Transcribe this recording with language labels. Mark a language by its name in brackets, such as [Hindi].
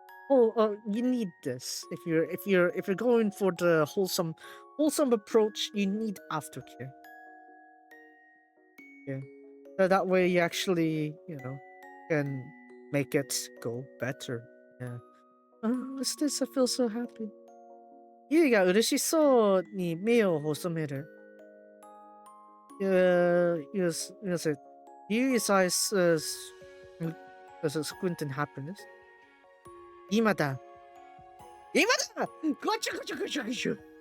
[English] You need this if you're going for the wholesome approach. You need aftercare. Yeah, so that way you actually can make it go better. Yeah. What's this? I feel so happy. [Japanese] ユイが嬉しそうに目を細める。 [English] Yes. Yui's eyes squint in happiness. [Japanese] 今だごちょごちょごちょごちょ。